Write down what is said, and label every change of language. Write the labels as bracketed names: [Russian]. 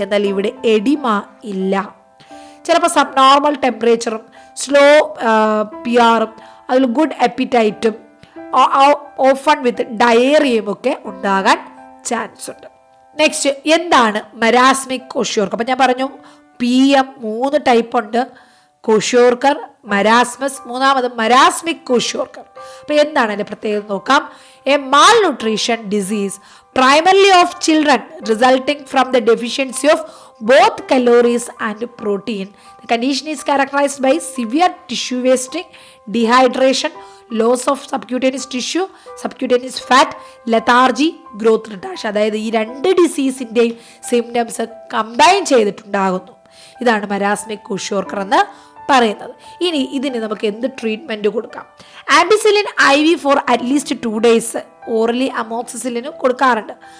[Malayalam] എന്നാൽ ഇവിടെ എഡിമ ഇല്ല. ചിലപ്പോൾ സബ് നോർമൽ ടെമ്പറേച്ചറും സ്ലോ PR-ഉം അതിൽ ഗുഡ് അപ്പിറ്റൈറ്റും ഓഫൺ വിത്ത് ഡയേറിയയും ഒക്കെ ഉണ്ടാകാൻ ചാൻസ് ഉണ്ട്. നെക്സ്റ്റ്, എന്താണ് മരാസ്മിക് കോഷിയോർക്കർ? അപ്പം ഞാൻ പറഞ്ഞു PM 3 ടൈപ്പ് ഉണ്ട്: കോഷിയോർക്കർ, മരാസ്മസ്, മൂന്നാമത് മരാസ്മിക് കോഷിയോർക്കർ. അപ്പോൾ എന്താണ് അതിൻ്റെ പ്രത്യേകത നോക്കാം. [English] A malnutrition disease primarily of children resulting from the deficiency of both calories and protein. The condition is characterized by severe tissue wasting, dehydration, loss of subcutaneous tissue, subcutaneous fat, lethargy, growth retardation. [Malayalam] അതായത് ഈ രണ്ട് ഡിസീസിൻ്റെയും symptoms combine ചെയ്തിട്ടുണ്ടാകുന്നു. ഇതാണ് മരാസ്മിക് kwashiorkor എന്ന് പറയുന്നത്. ഇനി ഇതിന് നമുക്ക് എന്ത് ട്രീറ്റ്മെൻറ്റ് കൊടുക്കാം? Ampicillin IV [English] for at least 2 days [Malayalam] orally അമോക്സിസിലിന് കൊടുക്കാറുണ്ട്.